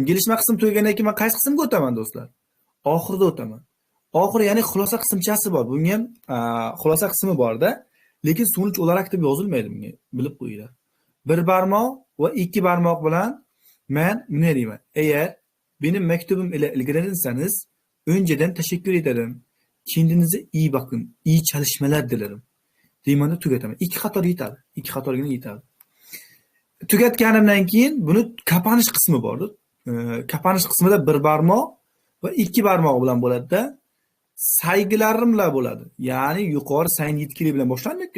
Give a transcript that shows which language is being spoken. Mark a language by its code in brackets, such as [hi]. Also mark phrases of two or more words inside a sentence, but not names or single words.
[uz] Gelishma qism tugagandan keyin men qaysi qismga o'taman do'stlar? Oxirida o'taman. Oxiri ya'ni xulosa qismchasi bor. Bunga ham xulosa qismi bor-da, lekin [tr] so'nuch olarak [uz] deb yozilmaydi bunga. Bilib qo'yinglar. 1 barmoq va 2 barmoq bilan men nima deyman? [tr] Agar benim mektubim ile ilgilenirsanız önceden teşekkür ederim. Kendinize iyi bakın. İyi çalışmalar dilerim. [uz] Deymanda tugataman. 2 qator yetadi. 2 qatorgina yetadi. Tugatganimdan keyin buni kapanish qismi bor. Kapanish qismida 1 barmoq va 2 barmoq bilan bo'ladi-da. Saygilarim bilan bo'ladi. Ya'ni yuqori [tr] sayin yetkili [uz] bilan boshlanmaydi-ku.